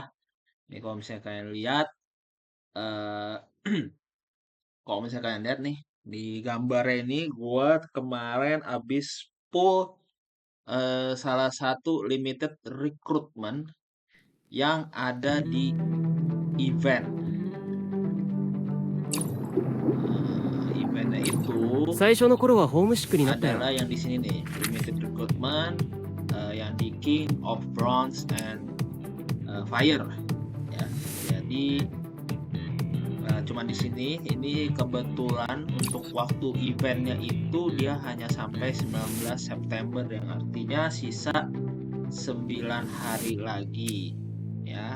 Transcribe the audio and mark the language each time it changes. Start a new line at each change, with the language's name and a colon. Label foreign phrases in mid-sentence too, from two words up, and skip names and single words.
Indonesian: Ini kalau misalnya kalian lihat, eh kalau misalnya kalian lihat nih di gambarnya ini, gue kemarin abis pull salah satu
English: limited recruitment
Indonesian: yang ada di event. Eventnya itu
Japanese: 最初の頃はホームシックになったよ
Indonesian: adalah yang di sini nih,
English: limited recruitment,
Indonesian: yang di King of Bronze and Fire ya. Jadi cuman di sini ini kebetulan untuk waktu eventnya itu dia hanya sampai 19 September yang artinya sisa 9 hari lagi ya.